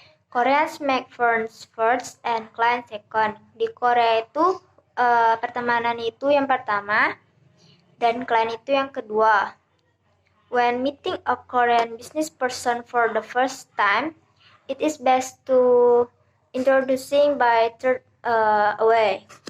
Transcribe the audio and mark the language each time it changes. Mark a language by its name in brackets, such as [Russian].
[English] Koreans make friends first and clients second. [Indonesian] Di Korea itu pertemanan itu yang pertama dan klien itu yang kedua. [English] When meeting a Korean business person for the first time, it is best to introducing by third way.